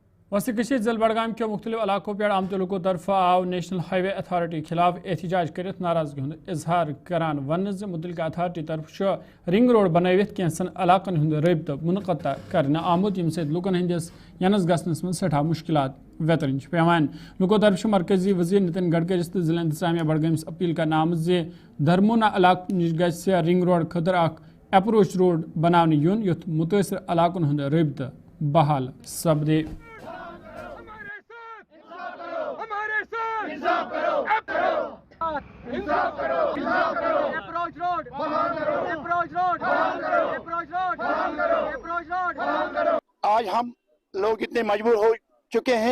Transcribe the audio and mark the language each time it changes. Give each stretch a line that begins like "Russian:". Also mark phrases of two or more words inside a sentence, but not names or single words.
Kashmiri: वसी कशीर जिले बडगाम के मुख्तलिफ इलाकों पे आमत लोगों तरफ आव नेशनल हाईवे अथॉरिटी खिलाफ एहतजाज कर नाराजगी हुंद इजहार करान वन मुतलका अथॉरिटी तरफ
English: ring road
Kashmiri: बनवित कैंसन इलाकन हुंद रब्त मुनक़ता करने आमुत यम सत लुकन हंदिस यनस गसनस मन सठा मुश्किलात वेतरन पेवान लुको तरफ मरकजी वजीर नितिन गडकरी तो जिला इंतजामिया बडगामस अपील कर आमत धर्मोना इलाक नश गस्य
English: ring road
Kashmiri: खतर
English: approach road
Kashmiri: बनाने युन युथ मुतासर इलाकन हुंद रब्त बहाल सपदे।
Urdu: آج ہم لوگ اتنے مجبور ہو چکے ہیں.